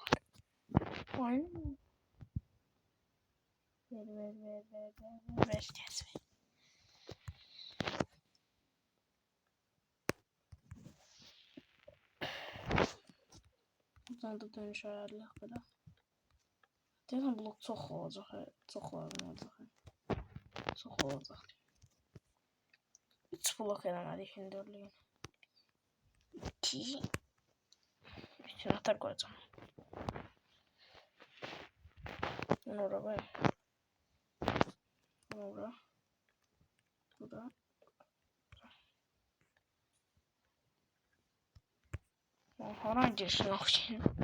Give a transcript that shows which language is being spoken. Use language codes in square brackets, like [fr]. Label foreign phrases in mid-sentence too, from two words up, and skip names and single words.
[tr] Aynen. Ver. [az] Buradan da dönüş ayarlayaq belə. Deyirəm blok çox olacaq. Çox lazım olacaq. Çox olacaq. 3 blok eləmədik hündürlüyün. [tr] 2. Üçün atar koyacağım. Bunu oraya koyayım. Bunu burada. Haran girişini okuyayım.